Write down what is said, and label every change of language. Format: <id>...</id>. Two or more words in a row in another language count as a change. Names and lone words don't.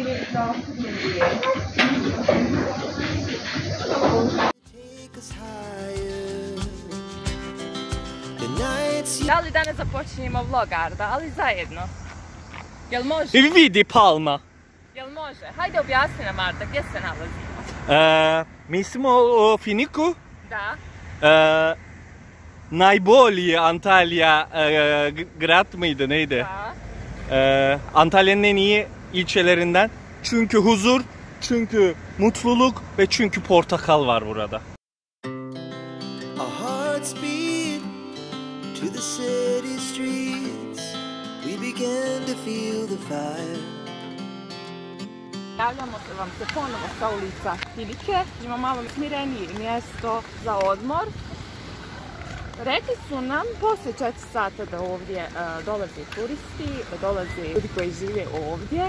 <bs>Da li danas započinjemo vlog, Arda, ali zajedno? Jel može? I vidi palma. Jel može? Hajde objasni nam, Arda, gdje se nalazimo? Mi smo u Finiku. Da. Najbolji Antalya grad</bs> <tr>mıydı neydi? Antalya'nın en iyi ilçelerinden. Çünkü huzur, çünkü mutluluk ve çünkü portakal var burada.</tr> <en>Our hearts beat to the city streets. We began to feel the fire.</en> <bs>Javljamo se vam se ponovo sa ulica Filike. Imamo malo smirenije mjesto za odmor. Rekli su nam poslije 4 sata da ovdje dolaze turisti, da dolaze ljudi koji žive ovdje.</bs>